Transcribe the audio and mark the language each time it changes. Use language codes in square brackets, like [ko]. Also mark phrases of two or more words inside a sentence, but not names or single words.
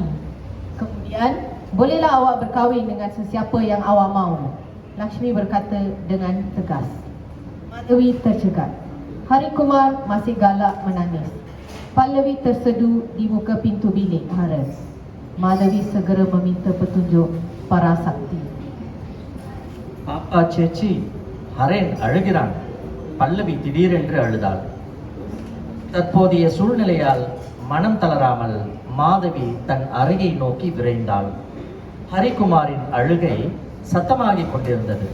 [ms] Kemudian, bolehlah awak berkahwin dengan sesiapa yang awak mahu. Lakshmi berkata dengan tegas. Madhavi tercegat. Hari Kumar masih galak menangis. Pallavi terseduh di muka pintu bilik Haran. Madhavi segera meminta petunjuk para sakti. [ta] பாப்பா சேச்சி, ஹரேன் அழுகிறான். பல்லவி திடீரென்று அழுதாள். தற்போதைய சூழ்நிலையால் மனம் தளராமல் மாதவி தன் அறையை நோக்கி விரைந்தாள். ஹரிகுமாரின் அழுகை சத்தமாகிக் கொண்டிருந்தது.